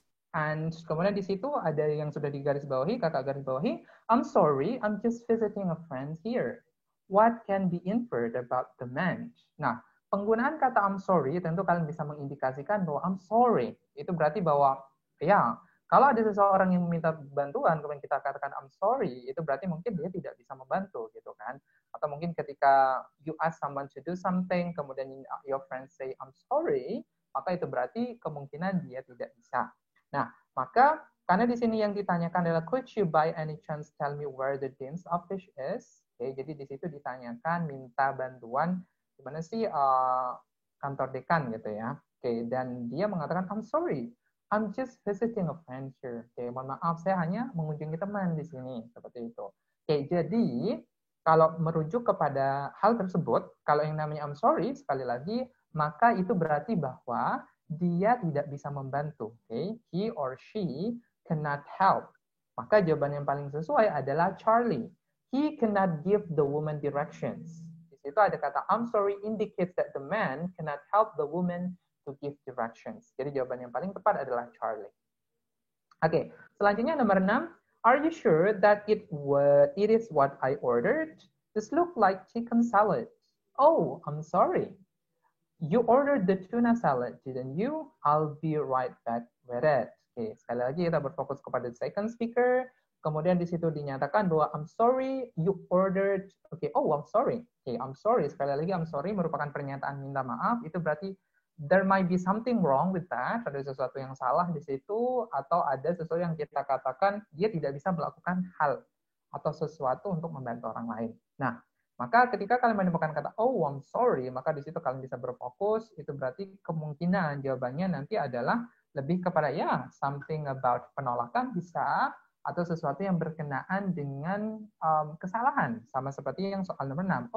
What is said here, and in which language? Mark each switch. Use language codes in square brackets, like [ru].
[id] And kemudian di situ ada yang sudah digarisbawahi, kakak garis bawahi, [en] I'm sorry, I'm just visiting a friend here. What can be inferred about the man? [id] Nah, penggunaan kata I'm sorry tentu kalian bisa mengindikasikan bahwa I'm sorry. Itu berarti bahwa ya, kalau ada seseorang yang meminta bantuan, kemudian kita katakan I'm sorry, itu berarti mungkin dia tidak bisa membantu gitu kan. Atau mungkin ketika [en] you ask someone to do something, [id] kemudian [en] your friend say I'm sorry, [id] maka itu berarti kemungkinan dia tidak bisa. Nah, maka karena di sini yang ditanyakan adalah [en] could you by any chance tell me where the dean's office is? [id] Oke, jadi di situ ditanyakan minta bantuan gimana sih kantor dekan gitu ya. Oke, dan dia mengatakan [en] I'm sorry, I'm just visiting a friend here. [id] Oke, mohon maaf saya hanya mengunjungi teman di sini seperti itu. Oke, jadi kalau merujuk kepada hal tersebut, kalau yang namanya I'm sorry sekali lagi, maka itu berarti bahwa dia tidak bisa membantu. Okay? [en] He or she cannot help. [id] Maka jawaban yang paling sesuai adalah Charlie. [en] He cannot give the woman directions. [id] Di situ ada kata [en] I'm sorry indicates that the man cannot help the woman to give directions. [id] Jadi jawaban yang paling tepat adalah Charlie. Oke, selanjutnya nomor 6. [en] Are you sure that it is what I ordered? This look like chicken salad. Oh, I'm sorry. You ordered the tuna salad, didn't you? I'll be right back with it. [id] Oke, sekali lagi kita berfokus kepada second speaker. Kemudian di situ dinyatakan bahwa I'm sorry, you ordered. Oke, oh I'm sorry. Oke, I'm sorry. Sekali lagi I'm sorry merupakan pernyataan minta maaf. Itu berarti [en] there might be something wrong with that. [id] Ada sesuatu yang salah di situ atau ada sesuatu yang kita katakan dia tidak bisa melakukan hal atau sesuatu untuk membantu orang lain. Nah, maka ketika kalian menemukan kata oh I'm sorry, maka di situ kalian bisa berfokus. Itu berarti kemungkinan jawabannya nanti adalah lebih kepada ya something about penolakan bisa atau sesuatu yang berkenaan dengan kesalahan, sama seperti yang soal nomor 6.